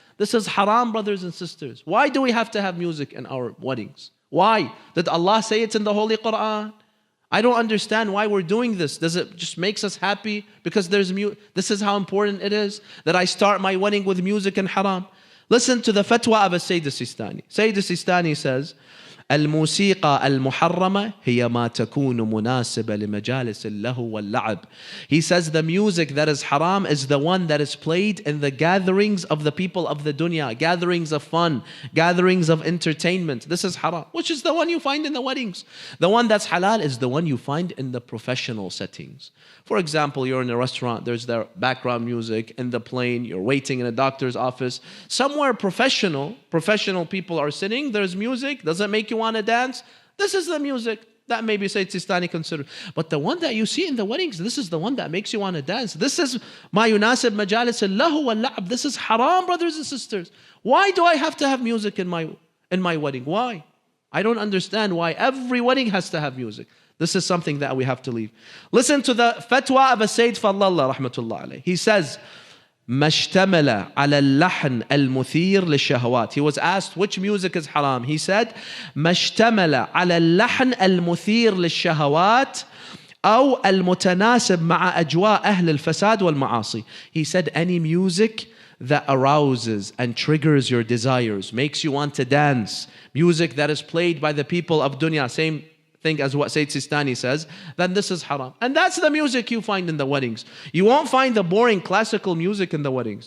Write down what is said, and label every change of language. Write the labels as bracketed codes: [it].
[en] This is haram, brothers and sisters. Why do we have to have music in our weddings? Why? Did Allah say it's in the Holy Quran? I don't understand why we're doing this. Does it just makes us happy because there's music? This is how important it is that I start my wedding with music and haram. Listen to the fatwa of Sayyid al-Sistani. Sayyid al-Sistani says, [ar] الموسيقى المحرمة هي ما تكون مناسبة لمجالس اللهو واللعب. [en] He says the music that is haram is the one that is played in the gatherings of the people of the dunya, gatherings of fun, gatherings of entertainment. This is haram, which is the one you find in the weddings. The one that's halal is the one you find in the professional settings. For example, you're in a restaurant, there's the background music. In the plane, you're waiting in a doctor's office. Somewhere professional people are sitting, there's music. Does it make you want to dance? This is the music that maybe Sayyid Sistani considered. But the one that you see in the weddings, this is the one that makes you want to dance. This is [ar] ma yunasib majalis al-lahu wal-la'ab. [en] This is haram, brothers and sisters. Why do I have to have music in my wedding? Why? I don't understand why every wedding has to have music. This is something that we have to leave. Listen to the fatwa of Sayyid Fallallah rahmatullah alayh. He says, [ar] مَشْتَمَلَ عَلَى اللَّحْنِ الْمُثِيرِ لِلشَّهَوَاتِ. [en] He was asked which music is haram. He said, [ar] مَشْتَمَلَ عَلَى اللَّحْنِ الْمُثِيرِ لِلشَّهَوَاتِ أو المتناسب مع أجواء أهل الفساد والمعاصي. [en] He said any music that arouses and triggers your desires, makes you want to dance, music that is played by the people of dunya, same thing as what Sayyid Sistani says, then this is haram. And that's the music you find in the weddings. You won't find the boring classical music in the weddings.